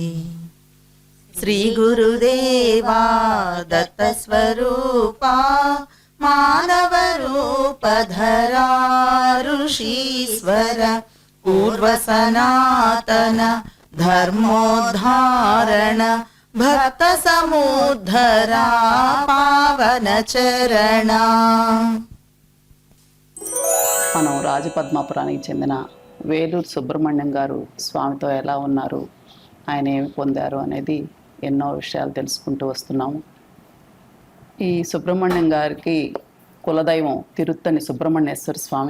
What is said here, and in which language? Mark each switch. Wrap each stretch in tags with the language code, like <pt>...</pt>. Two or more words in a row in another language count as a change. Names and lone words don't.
<sa>श्रीगुरुदेवा दत्तस्वरूपा मानवरूपधरा ऋषीश्वर पूर्वसनातन धर्मोद्धारण भक्त समुद्धरा पावन चरण।</sa> <te>మనం రాజపద్మాపురానికి చెందిన వేలూరు సుబ్రహ్మణ్యం గారు స్వామితో ఎలా ఉన్నారు, ఆయన ఏమి పొందారు అనేది ఎన్నో విషయాలు తెలుసుకుంటూ వస్తున్నాము. ఈ సుబ్రహ్మణ్యం గారికి కులదైవం తిరుత్తణి సుబ్రహ్మణ్యేశ్వర స్వామి.</te>